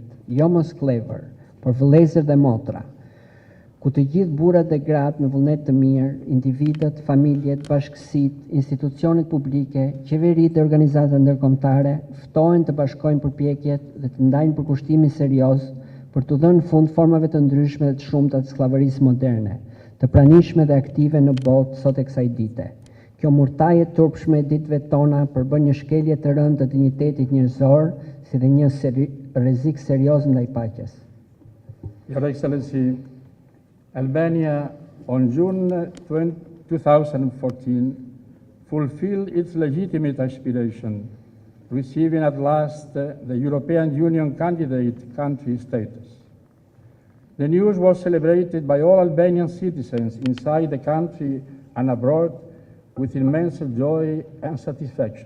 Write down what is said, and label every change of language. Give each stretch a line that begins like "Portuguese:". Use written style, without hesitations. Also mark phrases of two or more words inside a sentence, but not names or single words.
Albanian: Jo mos klever, por vëllezër dhe motra, ku të gjithë burrat dhe gratë me vullnet të mirë, individët, familjet, bashkësitë, institucionet publike, qeveritë dhe organizatat ndërkombëtare ftohen të bashkojnë përpjekjet dhe të ndajnë përkushtimin serioz për të dhënë fund formave të ndryshme dhe të shumta të sllavarisë moderne, të pranishme dhe aktive në botë sot e kësaj dite. Kjo murtaje turpshme e ditëve tona përbën një shkelje të rëndë të dinjitetit njerëzor, si dhe një rrezik serioz ndaj paqes.
English: Your Excellency, Albania on June 2014 fulfilled its legitimate aspiration, receiving at last the European Union candidate country status. The news was celebrated by all Albanian citizens inside the country and abroad with immense joy and satisfaction.